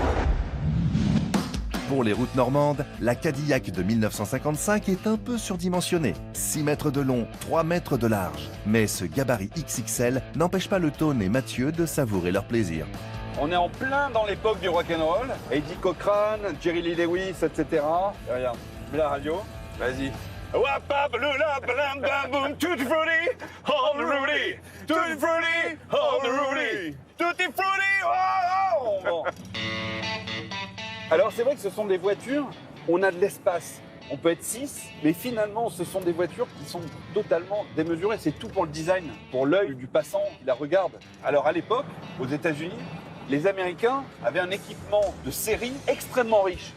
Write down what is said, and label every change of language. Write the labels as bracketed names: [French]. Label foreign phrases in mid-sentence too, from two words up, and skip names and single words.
[French] Pour les routes normandes, la Cadillac de 1955 est un peu surdimensionnée. 6 mètres de long, 3 mètres de large. Mais ce gabarit XXL n'empêche pas le Tone et Mathieu de savourer leur plaisir. On est en plein dans l'époque du rock'n'roll. Eddie Cochran, Jerry Lee Lewis, etc. Et regarde, mets la radio. Vas-y. [English] Tutti frutti, all Rudy. Tutti frutti, all Rudy. Tutti frutti, oh. [French] Alors c'est vrai que ce sont des voitures, on a de l'espace. On peut être 6, mais finalement ce sont des voitures qui sont totalement démesurées. C'est tout pour le design, pour l'œil du passant qui la regarde. Alors à l'époque, aux États-Unis, les Américains avaient un équipement de série extrêmement riche.